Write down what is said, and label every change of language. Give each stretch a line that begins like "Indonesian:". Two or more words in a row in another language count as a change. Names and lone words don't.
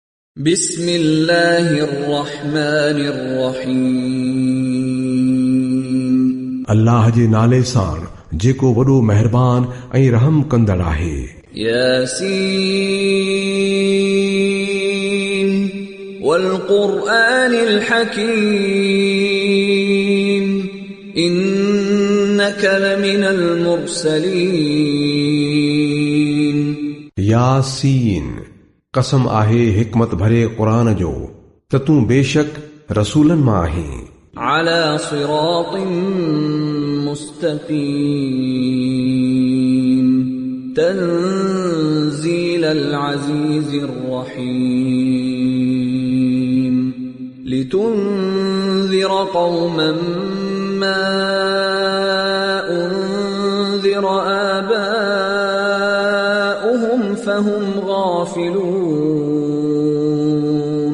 Arabic: बिस्मिल्लाहिर्रहमानिर्रहीम।
Sindhi: अल्लाह जे नाले सां जेको वॾो महिरबान ऐं रहम कंदड़ आहे।
Arabic: يس والقرآن الحكيم إنك لمن المرسلين.
Sindhi: यासीन, कसम आहे हिकमत भरे क़ुरान जो त तूं बेशक रसूलन मां आहीं।
Arabic: على صراط مستقيم تنزيل العزيز الرحيم. لتنذر قوما ما أنذر آباؤهم فهم غافلون.